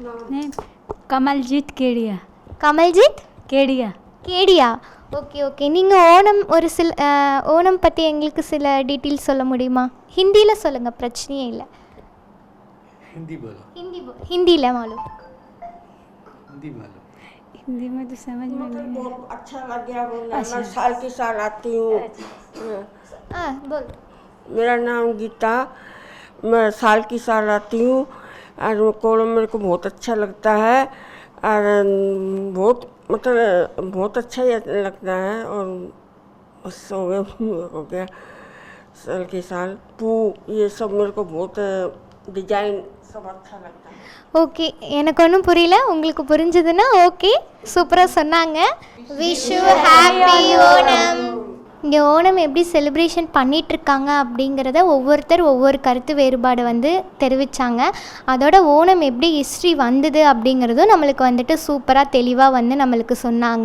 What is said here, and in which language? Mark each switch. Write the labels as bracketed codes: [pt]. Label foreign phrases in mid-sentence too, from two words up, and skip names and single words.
[ta] கமல்ஜித் கேடியா. கமல்ஜித் கேடியா. கேடியா, [en] okay okay. [ta] நீங்கள் ஓணம் பற்றி எங்களுக்கு சில டீட்டெயில்ஸ் சொல்ல முடியுமா? ஹிந்தியில் சொல்லுங்கள், பிரச்சனையே இல்லை. ஹிந்தியில் மாலும் [hi] हिंदी में तो समझ में नहीं। बहुत अच्छा लग गया बोलना। मैं साल के साल आती हूँ। बोल। मेरा नाम गीता, मैं साल की साल आती हूँ और कोलम मेरे को बहुत अच्छा लगता है और बहुत अच्छा ही लगता है। और बस हो गया साल के साल ये सब मेरे को बहुत डिजाइन सब अच्छा लगता है. [ta] ஓகே, எனக்கு ஒன்றும் புரியல, உங்களுக்கு புரிஞ்சதுன்னா ஓகே, சூப்பராக சொன்னாங்க. [en] wish you happy Onam. [ta] இங்கே ஓணம் எப்படி செலிப்ரேஷன் பண்ணிகிட்ருக்காங்க அப்படிங்கிறத ஒவ்வொருத்தர் ஒவ்வொரு கருத்து வேறுபாடு தெரிவித்தாங்க. அதோட ஓணம் எப்படி ஹிஸ்ட்ரி வந்தது அப்படிங்கிறதும் நம்மளுக்கு சூப்பராக தெளிவாக நம்மளுக்கு சொன்னாங்க.